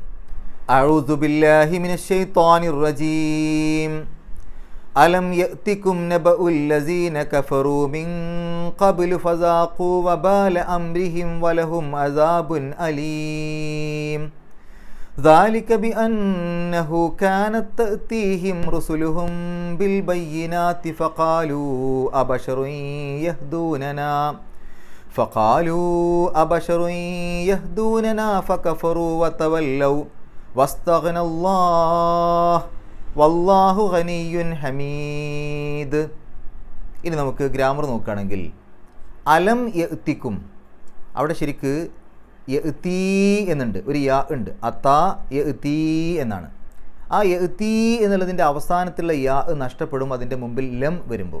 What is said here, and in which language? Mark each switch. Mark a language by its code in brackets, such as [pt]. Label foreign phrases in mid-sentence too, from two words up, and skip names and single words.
[ar] أعوذ بالله من الشيطان الرجيم. ألم يأتكم نبأ الذين كفروا من قبل فذاقوا وبال أمرهم ولهم عذاب أليم. ذَلِكَ بِأَنَّهُ كَانَتْ تَأْتِيهِمْ رُسُلُهُم بِالْبَيِّنَاتِ فَقَالُوا أَبَشَرٌ يَهْدُونَنَا فَكَفَرُوا وَتَوَلَّوْا وَاسْتَغْنَى اللَّهُ وَاللَّهُ غَنِيٌّ حَمِيدٌ. [ml] ഇനി നമുക്ക് ഗ്രാമർ നോക്കുകയാണെങ്കിൽ [ar] ألم يأتكم, [ml] അവിടെ ശരിക്ക് യഅ്തീ എന്നുണ്ട്, ഒരു യാ ഉണ്ട്, അത്താ യഅ്തീ എന്നാണ്. ആ യഅ്തീ എന്നുള്ളതിൻ്റെ അവസാനത്തിലുള്ള യാ നഷ്ടപ്പെടും അതിൻ്റെ മുമ്പിൽ ലം വരുമ്പോൾ.